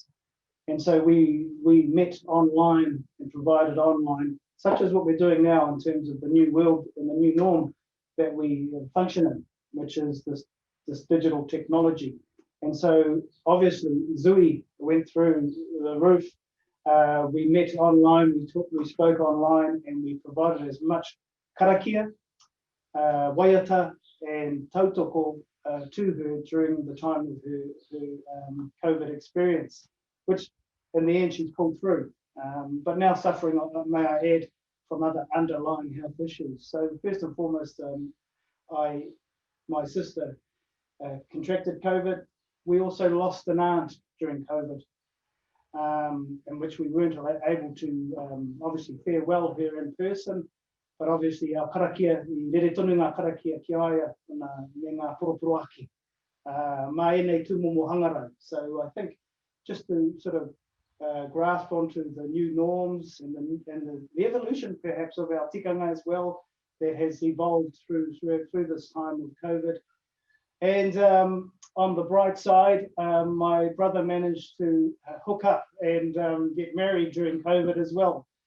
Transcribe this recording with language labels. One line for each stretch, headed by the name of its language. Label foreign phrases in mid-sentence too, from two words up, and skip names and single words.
English: And so we met online and provided online, such as what we're doing now in terms of the new world and the new norm that we function in, which is this digital technology. And so obviously Zui went through the roof. We met online, we spoke online, and we provided as much
Māori: karakia, waiata
English: and tautoko to her during the time of her COVID experience, which in the end she's pulled through, but now suffering, may I add, from other underlying health issues. So first and foremost, my sister contracted COVID. We also lost an aunt during COVID, in which we weren't able to obviously farewell her in person, but obviously our karakia,
Māori: I rere tonu ngā karakia ki aia me ngā poroporoaki, mā enei tū momo hangarau.
English: So I think just to sort of grasp onto the new norms and the evolution perhaps of our tikanga as well, that has evolved through this time of COVID. And on the bright side, my brother managed to hook up and get married during COVID as well.